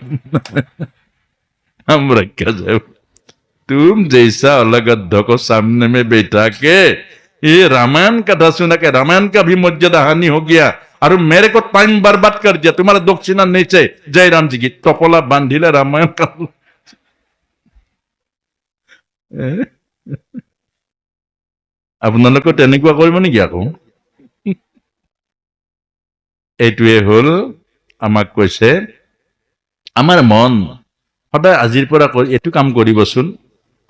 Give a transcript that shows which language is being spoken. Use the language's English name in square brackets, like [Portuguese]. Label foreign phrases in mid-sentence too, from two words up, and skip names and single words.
[Hindi] हम राक्षस है। तुम जैसा अलग अद्ध को सामने में बैठा के ये रामायण कथा सुना के रामायण का भी मर्यादा हानि हो गया, और मेरे को टाइम बर्बाद कर दिया। तुम्हारा दक्षिणा नीचे जय राम जी की टपला बांधिले रामायण का। [Assamese] আপোনালোকে তেনেকুৱা কৰিব নেকি আকৌ? এইটোৱে হল আমাক কৈছে আমাৰ মন সদায় আজিৰ পৰা এইটো কাম কৰিবচোন।